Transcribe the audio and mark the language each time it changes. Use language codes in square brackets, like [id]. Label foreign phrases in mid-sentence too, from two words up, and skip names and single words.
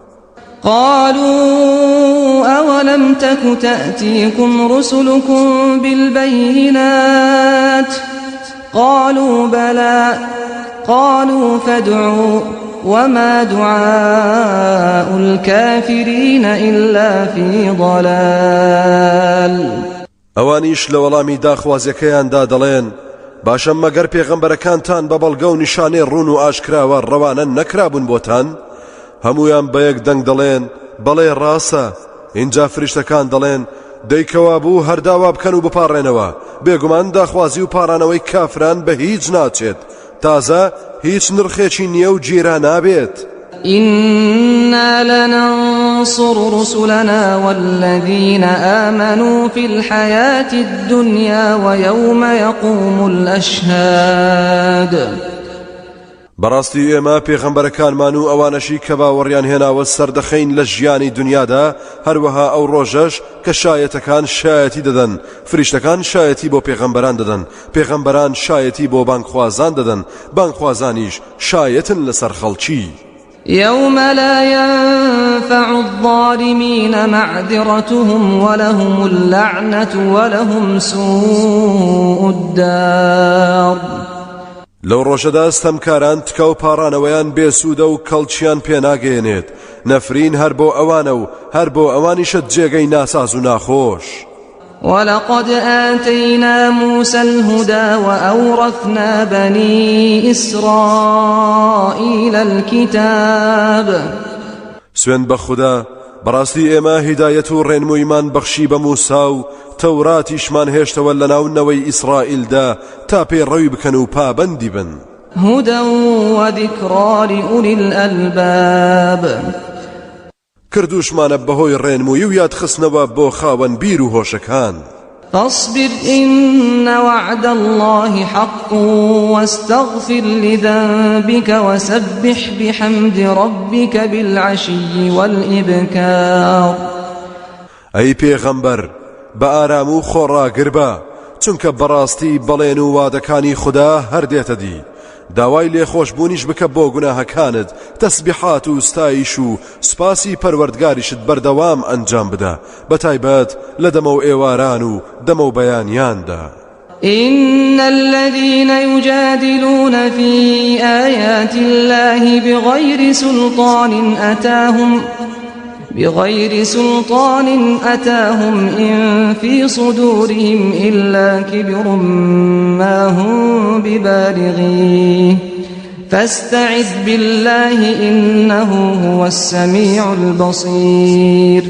[ar] قالوا أولم تك تأتيكم رسلكم بالبينات قالوا بلى قالوا فادعوا وما دعاء الكافرين إلا في ضلال. [ckb] ئەوانیش لە وەڵامی داخوازیەکەیاندا دەڵێن باشە مەگەر پێغەمبەرەکانتان بە بەڵگە و نیشانەی ڕوون و ئاشکراوە ڕەوانە نەکرابوون بۆتان؟ هەمویان بەیەک دەنگ دەڵێن بەڵێ ڕاستە. اینجا فریشتەکان دەڵێن دەیکەوا بوو هەرداوا بکەن و بپاڕێنەوە، بێگومان داخوازی و پارانەوەی کافران بە هیچ ناچێت، تازە هیچ نرخێکی نییە و گیرا نابێت. [ar] إنا لننصر رسلنا والذين آمنوا في الحياة الدنيا ويوم يقوم الأشهاد. [ckb] بەڕاستی ئێمە پێغەمبەرەکانمان و ئەوانەشی کە باوەڕیان هێناوە سەردەخەین لە ژیانی دنیادا، هەروەها ئەو ڕۆژەش کە شایەتەکان شایەتی دەدەن، فریشتەکان شایەتی بۆ پێغەمبەران دەدەن، پێغەمبەران شایەتی بۆ بانگخوازان دەدەن، بانگخوازانیش شایەتن لەسەر خەڵکی. [ar] يوم لا ينفع الظالمين معذرتهم ولهم اللعنة ولهم سوء الدار. [ckb] لەو ڕۆژەدا ستەمکاران تکە و پاڕانەوەیان بێسوودە و کەڵکیان پێناگەێنێت، نەفرین هەر بۆ ئەوانە و هەر بۆ ئەوانیشت جێگەی ناساز و ناخۆش. [ar] ولقد آتينا موسى الهدى وأورثنا بني إسرائيل الكتاب. [ckb] سوێن بە خوددا بەڕاستی ئێمە هیدایەت و ڕێنموویمان بەخشی بە موسا و تەوراتیشمان هێشتەوە لە ناونەوەی ئیسرائیلدا تا پێڕەوی بکەن و پابەندی بن. [ar] هدى وذكرى لأولي الألباب [ckb] کردوشمانە بەهۆی ڕێنمووی و یادخستنەوە بۆ خاوەن بیر و هۆشەکان. [ar] فاصبر إن وعد الله حق واستغفر لذنبك وسبح بحمد ربك بالعشي والإبكار. [ckb] ئەی پێغەمبەر بە ئارام و خۆڕاگر بە، چونکە بەڕاستی بەڵێن و وادەکانی خوددا هەردێتە دی. داوای لێخۆشبوونیش بکە بۆ گوناهەکانت، تەسبیحات و ستایش و سپاسی پەروەردگاریشت بەردەوام ئەنجام بدە، بەتایبەت لە دەمە و ئێواران و دەمە و بەیانیاندا. [ar] إن الذين يجادلون في آيات الله بغير سلطان أتاهم إن في صدورهم إلا كبر ما هم ببالغيه فاستعذ بالله إنه هو السميع البصير.